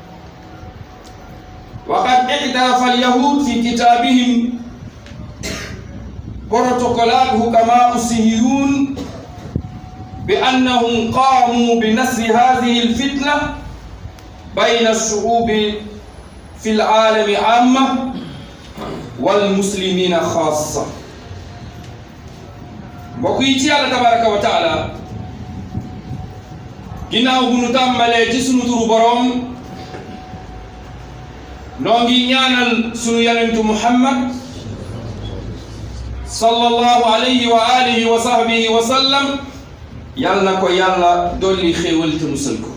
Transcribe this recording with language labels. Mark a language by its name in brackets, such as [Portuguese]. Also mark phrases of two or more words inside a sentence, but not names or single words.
[Arabic] وقد اعترف اليهود في كتابهم بروتوكولات حكماء الصهيون بأنهم قاموا بنصر هذه الفتنة بين الشعوب في العالم عامة والمسلمين خاصة. وكيتي الله تبارك وتعالى [Wolof] ginnaaw bu nu tàmbalee ci sunu turu borom noo ngi ñaanal sunu yonentu Muhammad [Arabic] صلى الله عليه وعلى آله وصحبه وسلم [Wolof] yal na ko yàlla dolli xéewal te musal ko.